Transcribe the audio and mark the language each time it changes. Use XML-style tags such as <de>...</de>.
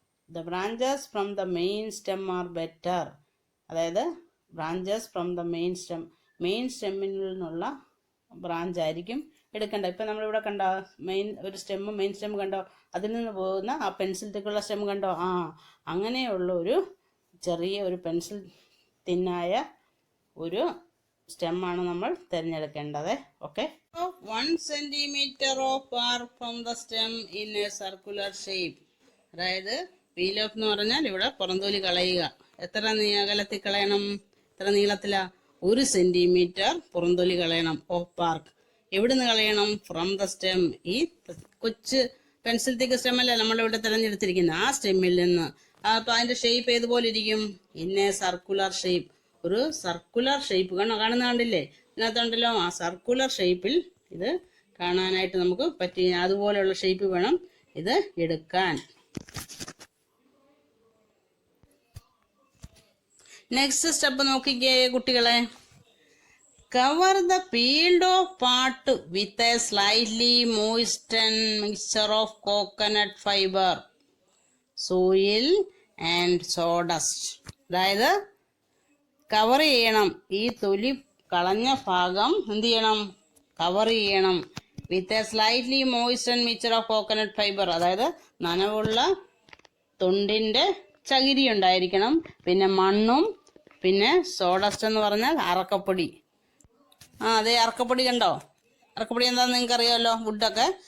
<en>The branches from the main stem are better.</en> <ml>അതായത്</ml> <en>branches from the main സ്റ്റെമ്മിൽ</en> <ml>നിന്നുള്ള branch ആയിരിക്കും എടുക്കേണ്ടത്. ഇപ്പം നമ്മളിവിടെ കണ്ടോ മെയിൻ സ്റ്റെം കണ്ടോ, അതിൽ നിന്ന് പോകുന്ന ആ പെൻസിൽ തിക്കുള്ള സ്റ്റെം കണ്ടോ? അങ്ങനെയുള്ള ഒരു ചെറിയ ഒരു പെൻസിൽ തിന്നായ ഒരു സ്റ്റെമ്മാണ് നമ്മൾ തിരഞ്ഞെടുക്കേണ്ടത്. Okay.</ml> <en>1 centimeter of bark from the stem in a circular shape.</en> <ml>അതായത് പീൽ ഓഫ് എന്ന് പറഞ്ഞാൽ ഇവിടെ പുറന്തോലി കളയുക. എത്ര അകലത്തിൽ കളയണം? എത്ര നീളത്തിലാ? 1 സെന്റിമീറ്റർ പുറന്തോലി കളയണം.</ml> <en>of bark</en> <ml>എവിടുന്ന് കളയണം?</ml> <en>From the stem.</en> <ml>ഈ കൊച്ചു പെൻസിൽ തിക്ക് സ്റ്റെം അല്ല നമ്മളിവിടെ തിരഞ്ഞെടുത്തിരിക്കുന്നത്, ആ സ്റ്റെമ്മിൽ നിന്ന്. അപ്പൊ അതിന്റെ ഷേപ്പ് ഏതുപോലെ ഇരിക്കും? ഇന്നെ സർക്കുലർ ഷേപ്പ്. ഒരു സർക്കുലർ ഷേപ്പ് കാണുന്ന കണ്ടില്ലേ? ഇതിനകത്തുണ്ടല്ലോ ആ സർക്കുലർ ഷേപ്പിൽ ഇത് കാണാനായിട്ട് നമുക്ക് പറ്റി. അതുപോലെയുള്ള ഷേപ്പ് വേണം ഇത് എടുക്കാൻ. നെക്സ്റ്റ് സ്റ്റെപ്പ് നോക്കിക്കേ കുട്ടികളെ.</ml> <en>Cover the peeled off part with a slightly moistened mixture of coconut fiber, soil and sawdust.</en> <ml>അതായത് കവർ ചെയ്യണം, ഈ തൊലി കളഞ്ഞ ഭാഗം എന്ത് ചെയ്യണം? കവർ ചെയ്യണം.</ml> <en>With a slightly moistened mixture of coconut fibre.</en> <ml>അതായത് നനവുള്ള തൊണ്ടിന്റെ ചകിരി ഉണ്ടായിരിക്കണം, പിന്നെ മണ്ണും, പിന്നെ സോഡസ്റ്റ് എന്ന് പറഞ്ഞാൽ അറക്കപ്പൊടി. അതെ, അറക്കപ്പൊടി കണ്ടോ? അറക്കപ്പൊടി എന്താണെന്ന് നിങ്ങൾക്ക് അറിയാമല്ലോ. വുഡൊക്കെ</ml>